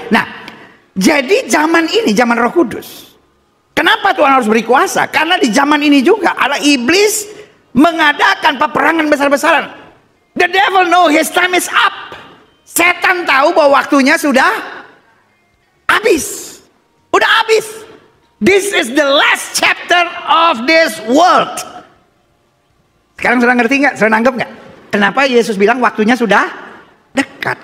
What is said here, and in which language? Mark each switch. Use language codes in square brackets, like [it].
[id] Nah, jadi zaman ini zaman Roh Kudus. Kenapa Tuhan harus beri kuasa? Karena di zaman ini juga ada iblis mengadakan peperangan besar-besaran. [en] The devil know his time is up. [id] Setan tahu bahwa waktunya sudah habis. Udah habis. [en] This is the last chapter of this world. [id] Sekarang sudah ngerti nggak? Sudah nanggep nggak? Kenapa Yesus bilang waktunya sudah dekat?